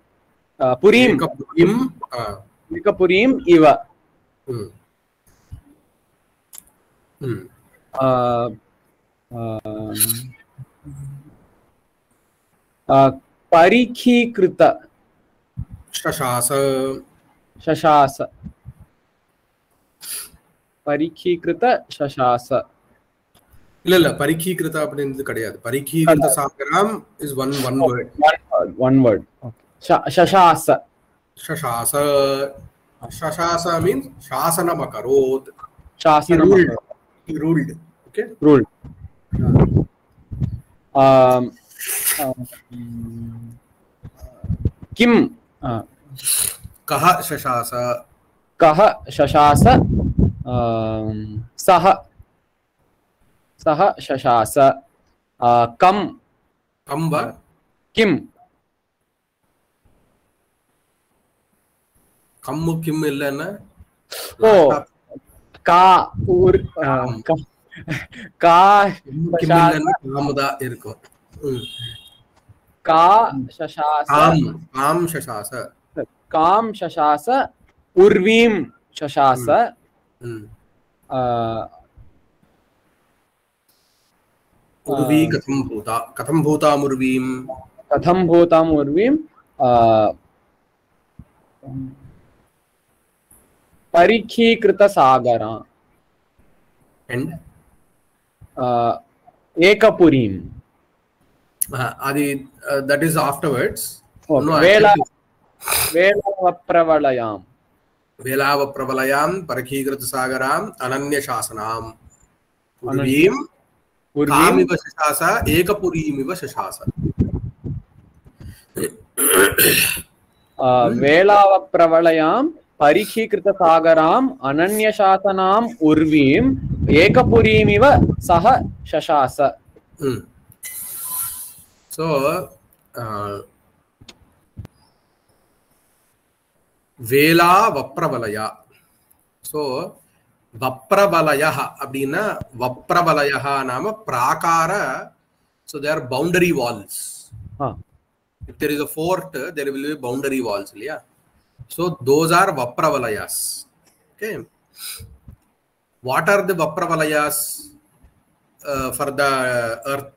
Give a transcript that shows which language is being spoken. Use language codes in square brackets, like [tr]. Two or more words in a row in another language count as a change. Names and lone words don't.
[sa] एकपुरीम् इव परिखीकृत शशास परिखीकृत शशास [ta] இல்ல பரிக்கீகிருத அப்படிங்கிறது கிடையாது. [sa] परिखीकृत सागरम् [en] is one word. One word. Okay. Shashasa. Shashasa means [sa] शासनम् अकरोत्. [en] He ruled. Okay. Ruled. [sa] Kim कः शशास सः शशास कम किम कम्मु किम இல்லன்னா ஓ கா ஊர் கா [ta] காமதா இருக்கும். [sa] கா शशास काम शशास उर्वीं शशास उर्वी कथं भूतामुर्वीं परिखीकृतसागरा [en] and [sa] एकपुरीं [en] that is afterwards. [sa] वेलावप्रवलयां परिखीकृतसागराम् अनन्यशासनाम् उर्वीं कामिव शशास एकपुरीमिव शशास. वेलावप्रवलयां परिखीकृतसागराम् अनन्यशासनाम् उर्वीं एकपुरीमिव सः शशास. So वेला वप्रवलया. [ta] So வப்ரவலயः அப்படின்னா [sa] वप्रवलयः नाम प्राकार. [en] So there are boundary walls. If there is a fort, there will be boundary walls, இல்லையா? So those are vapravalayas. Okay. What are the vapravalayas for the earth?